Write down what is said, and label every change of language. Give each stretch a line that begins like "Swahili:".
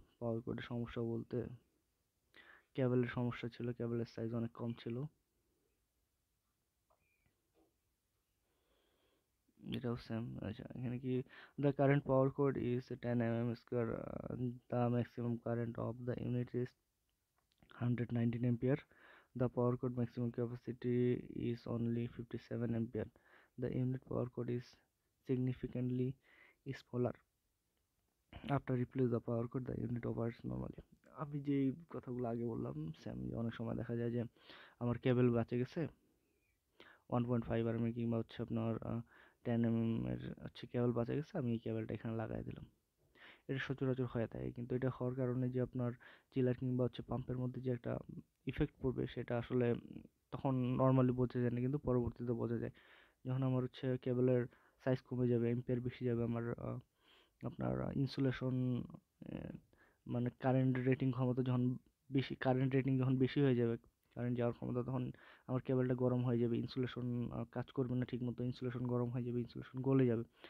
Bangla: পাওয়ার কোডের সমস্যা বলতে কেবলের সমস্যা ছিল, কেবলের সাইজ অনেক কম ছিল। এটাও সেম। আচ্ছা, এখানে কি
English: The current power cord is 10 mm square, the maximum current of the unit is 119 ampere. The power cord maximum capacity is only 57 ampere. The unit power cord is significantly smaller. After replace the power cord, the unit operates normally.
Bangla: আমি যে কথাগুলো আগে বললাম same, অনেক সময় দেখা যায় যে আমার কেবল বাঁচে গেছে 1.5 mm কিংবা হচ্ছে আপনার 10 mm এর হচ্ছে কেবল বাঁচে গেছে, আমি এই কেবলটা এখানে লাগাই দিলাম। এটা সচরাচর হয়ে থাকে, কিন্তু এটা হওয়ার কারণে যে আপনার চিলার কিংবা হচ্ছে পাম্পের মধ্যে যে একটা ইফেক্ট পড়বে সেটা আসলে তখন নর্মালি বোঝা যায় না, কিন্তু পরবর্তীতে বোঝা যায় যখন আমার হচ্ছে কেবলের সাইজ কমে যাবে, এম্পিয়ার বেশি যাবে, আমার আপনার ইনসুলেশন মানে কারেন্ট রেটিং ক্ষমতা যখন বেশি, কারেন্ট রেটিং যখন বেশি হয়ে যাবে, কারেন্ট যাওয়ার ক্ষমতা, তখন আমার কেবলটা গরম হয়ে যাবে, ইনসুলেশন কাজ করবে না ঠিক মতো, ইনসুলেশন গরম হয়ে যাবে, ইনসুলেশন গলে যাবে।